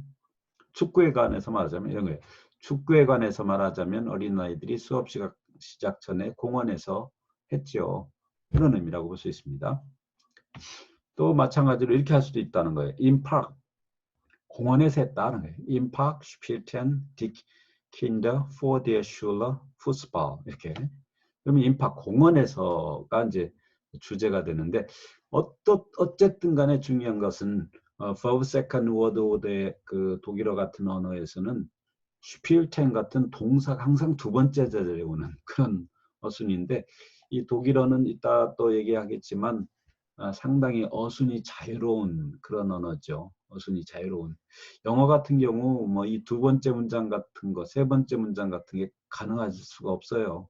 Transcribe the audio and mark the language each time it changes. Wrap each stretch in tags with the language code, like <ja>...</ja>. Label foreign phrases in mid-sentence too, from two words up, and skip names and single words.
<ko>축구에 관해서 말하자면 이런 거예요. 축구에 관해서 말하자면 어린아이들이 수업 시작 전에 공원에서 했죠. 그런 의미라고 볼 수 있습니다. 또 마찬가지로 이렇게 할 수도 있다는 거예요.</ko> <de>in park</de> <ko>공원에서 했다는 거예요.</ko> <de>In park spielten die Kinder vor der Schule Fußball 이렇게.</de> <ko>그러면</ko> <de>in park</de> <ko>공원에서가 이제 주제가 되는데 어쨌든 간에 중요한 것은</ko> <en>verb second word order</en> <ko>의 그 독일어 같은 언어에서는 spielten 같은 동사가 항상 두 번째 자리에 오는 그런 어순인데 이 독일어는 이따 또 얘기하겠지만 상당히 어순이 자유로운 그런 언어죠. 어순이 자유로운. 영어 같은 경우 뭐 이 두 번째 문장 같은 거, 세 번째 문장 같은 게 가능할 수가 없어요.</ko>